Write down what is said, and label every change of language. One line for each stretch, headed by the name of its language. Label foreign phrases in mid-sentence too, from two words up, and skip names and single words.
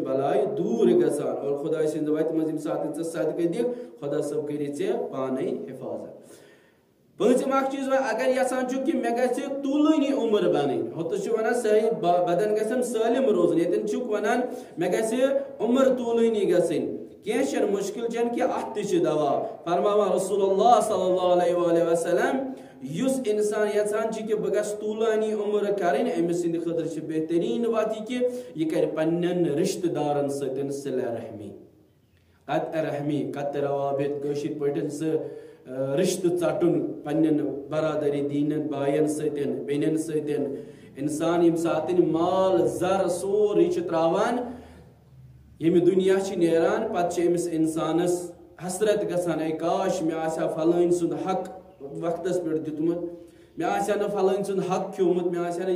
Kashmiri: بلاے دوٗر گژھان اور خۄداے سٕنٛزِ وتہِ منٛز ییٚمہِ ساتہٕ ژٕ صدقہٕ دِکھ خۄدا صٲب کٔری ژےٚ پانے حفاظت پٲنٛژِم اکھ چیٖز وۄنۍ اگر یژھان چھُکھ کہِ مےٚ گژھِ طوٗلٲنی عُمر بنٕنۍ ہوٚتَس چھُ ونان صحیح بدن گژھٮ۪م سٲلِم روزُن ییٚتٮ۪ن چھُکھ ونان مےٚ گژھِ عُمر طوٗلٲنی گژھٕنۍ کینٛہہ چھنہٕ مُشکِل چھنہٕ کہِ اتھ تہِ چھِ دوا فرماوان
Arabic: رسول اللہ صلی اللہ علیہ وآلہ وسلم
Kashmiri: یُس انسان یژھان چھُ کہِ بہٕ گژھٕ طوٗلانی عُمر کرٕنۍ أمِس سٕنٛدِ خٲطرٕ چھِ بہتریٖن وتھ یہِ کہِ یہِ کرِ پننٮ۪ن رشتہٕ دارن سۭتۍ صلہ رحمی قط رحمی قط روابط کشیر پٹن سے رشتہ ژٹن پنن برادری دینن بائن ستن بینن ستن انسان یم ساتن مال زر سوری تراوان یم دنیا نیران پتہ امس انسانس حسرت گژھان اے کاش مے آسا فلٲنۍ سُنٛد حق وقتس پٮ۪ٹھ دیُتمُت مے آسیا نہٕ فلٲنۍ سُنٛد حق کھیومُت مے آسیا نہٕ